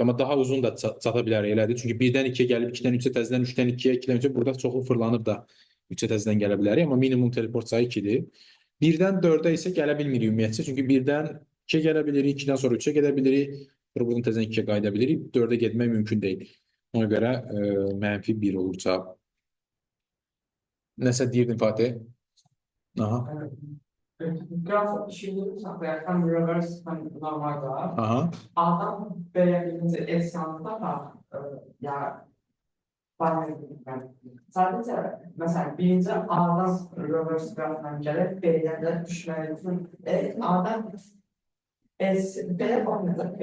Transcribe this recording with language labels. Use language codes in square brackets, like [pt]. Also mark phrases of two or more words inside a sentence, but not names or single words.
[az] Amma daha uzun da çata bilərik elədir. Çünki 1-dən 2-yə gəlib 2-dən 3-ə, təzədən 3-dən 2-yə, 2-dən 3-ə burada çoxu fırlanıb da 3-ə təzədən gələ bilərik. Amma minimum teleport sayı 2-dir. 1-dən 4-ə isə gələ bilmirik ümumiyyətcə. Çünki 1-dən 2-yə gələ bilirik, 2-dən sonra 3-ə gedə bilirik. Buradan təzədən 2-yə qayıda bilirik. 4-ə getmək mümkün deyil. Ona görə -1 olur cavab. Nəsə deyirdin Fatih? Aha. [tr] Graf şimdi saklayarken reverse hani normal var. Aha. A'dan B'ye gidince esnafta da ya ben sadece mesela birinci A'dan reverse grafdan gelip B'den de düşmeye A'dan B'ye bakmayacak.